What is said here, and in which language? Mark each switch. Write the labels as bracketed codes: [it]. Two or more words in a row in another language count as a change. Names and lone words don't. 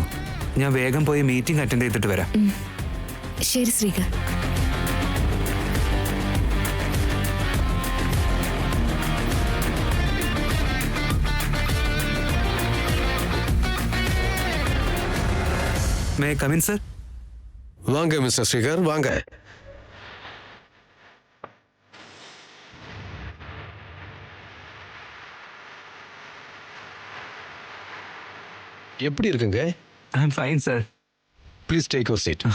[ml] ഞാൻ വേഗം പോയി മീറ്റിംഗ് അറ്റൻഡ് ചെയ്തിട്ട് വരാം. ശരി ശ്രീകർ. [en] may come in sir? [ta] வாங்க மிஸ்டர் ஸ்ரீகர், வாங்க. எப்படி இருக்குங்க? [en] I am fine sir. please take your seat.